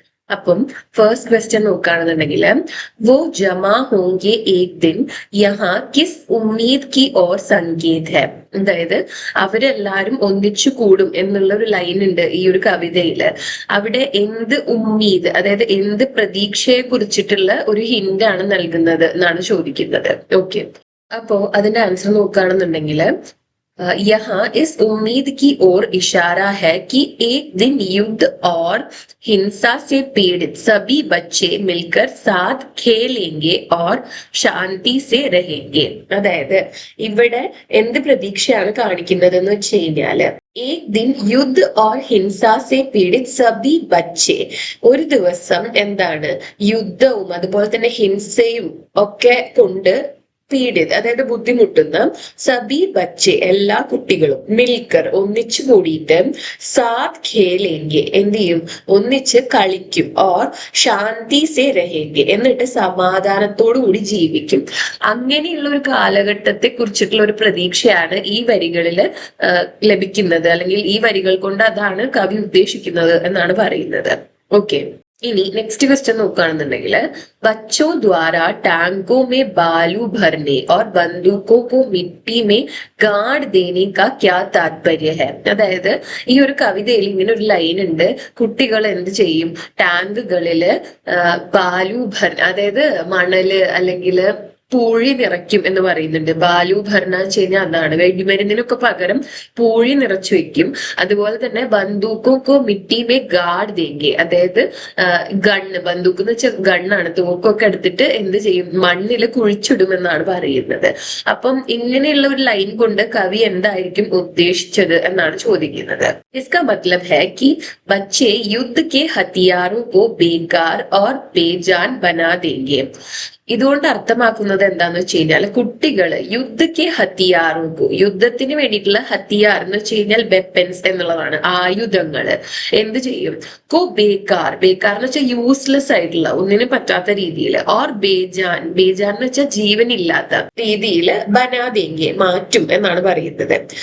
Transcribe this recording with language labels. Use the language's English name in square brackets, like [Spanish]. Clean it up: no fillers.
[Malayalam] അപ്പം first question നോക്കുകയാണെന്നുണ്ടെങ്കിൽ [Hindi] വോ ജമാ ഹോങ്കെ ഏക് ദിൻ യഹാ kiss Umeed Ki or Sanket ഹെ. [Malayalam] അതായത് അവരെല്ലാരും ഒന്നിച്ചു കൂടും എന്നുള്ള ഒരു ലൈൻ ഉണ്ട് ഈ ഒരു കവിതയില്. അവിടെ എന്ത് ഉമ്മീദ്, അതായത് എന്ത് പ്രതീക്ഷയെ കുറിച്ചിട്ടുള്ള ഒരു ഹിന്റ് ആണ് നൽകുന്നത് എന്നാണ് ചോദിക്കുന്നത്. ഓക്കെ, അപ്പോ അതിന്റെ ആൻസർ നോക്കുകയാണെന്നുണ്ടെങ്കിൽ [Hindi] यहाँ इस उम्मीद की ओर इशारा है कि एक दिन युद्ध और हिंसा से पीड़ित सभी बच्चे मिलकर साथ खेलेंगे और ശാന്തി സെ रहेंगे. [Malayalam] അതായത് ഇവിടെ എന്ത് പ്രതീക്ഷയാണ് കാണിക്കുന്നത് എന്ന് വെച്ച് കഴിഞ്ഞാല് [Hindi] ഏക് ദിൻ യുദ്ധ് ഓർ ഹിംസാ സെ പീഡിത് സബി ബച്ചെ, [Malayalam] ഒരു ദിവസം എന്താണ് യുദ്ധവും അതുപോലെ തന്നെ ഹിംസയും ഒക്കെ കൊണ്ട് പീഡിത്, അതായത് ബുദ്ധിമുട്ടുന്ന സബി ബച്ചെ എല്ലാ കുട്ടികളും മിൽക്കർ ഒന്നിച്ചു കൂടിയിട്ട് സാത് ഖേലേങ്കെ എന്ത് ചെയ്യും, ഒന്നിച്ച് കളിക്കും, [Hindi] ഓർ ശാന്തി സെ രഹേങ്കെ [Malayalam] എന്നിട്ട് സമാധാനത്തോടു കൂടി ജീവിക്കും. അങ്ങനെയുള്ള ഒരു കാലഘട്ടത്തെ കുറിച്ചിട്ടുള്ള ഒരു പ്രതീക്ഷയാണ് ഈ വരികളിൽ ലഭിക്കുന്നത്, അല്ലെങ്കിൽ ഈ വരികൾ കൊണ്ട് അതാണ് കവി ഉദ്ദേശിക്കുന്നത് എന്നാണ് പറയുന്നത്. ഓക്കെ, ഇനി നെക്സ്റ്റ് ക്വസ്റ്റ്യൻ നോക്കുകയാണെന്നുണ്ടെങ്കിൽ [Hindi] बच्चों द्वारा टैंकों में बालू भरने और बंदूकों को मिट्टी में गाड़ देने का क्या तात्पर्य है. [Malayalam] അതായത് ഈ ഒരു കവിതയിൽ ഇങ്ങനെ ഒരു ലൈൻ ഉണ്ട്, കുട്ടികൾ എന്ത് ചെയ്യും, ടാങ്കുകളില് ബാലു ഭർ, അതായത് മണല് അല്ലെങ്കിൽ പൂഴി നിറയ്ക്കും എന്ന് പറയുന്നുണ്ട്. ബാലു ഭരണ വെച്ച് കഴിഞ്ഞാൽ അതാണ് വെടിമരുന്നിനൊക്കെ പകരം പൂഴി നിറച്ചു വെക്കും. അതുപോലെ തന്നെ [Hindi] ബന്ദൂക്കോ മിട്ടി മേ ഗാഡ് ദേങ്കെ, [Malayalam] അതായത് ഗണ്ണ്, ബന്ദൂക്ക് എന്ന് വെച്ചാൽ ഗണ്ണാണ്, തോക്കൊക്കെ എടുത്തിട്ട് എന്ത് ചെയ്യും, മണ്ണിൽ കുഴിച്ചിടുമെന്നാണ് പറയുന്നത്. അപ്പം ഇങ്ങനെയുള്ള ഒരു ലൈൻ കൊണ്ട് കവി എന്തായിരിക്കും ഉദ്ദേശിച്ചത് എന്നാണ് ചോദിക്കുന്നത്. [Hindi] इसका मतलब है कि बच्चे युद्ध के हथियारों को बेकार और बेजान बना देंगे. [Malayalam] ഇതുകൊണ്ട് അർത്ഥമാക്കുന്നത് എന്താന്ന് വെച്ച് കഴിഞ്ഞാൽ കുട്ടികള് യുദ്ധക്ക് ഹത്തിയാറുകു, യുദ്ധത്തിന് വേണ്ടിയിട്ടുള്ള ഹത്തിയാർ എന്ന് വെച്ച് കഴിഞ്ഞാൽ വെപ്പൻസ് എന്നുള്ളതാണ്, ആയുധങ്ങള് എന്ത് ചെയ്യും, കോ ബേക്കാർ, ബേക്കാർ എന്ന് വെച്ചാൽ യൂസ്ലെസ് ആയിട്ടുള്ള ഒന്നിനും പറ്റാത്ത രീതിയിൽ, ഓർ ബേജാൻ, ബേജാൻ എന്ന് വെച്ചാൽ ജീവനില്ലാത്ത രീതിയിൽ ബനാദേങ്കെ മാറ്റും എന്നാണ് പറയുന്നത്.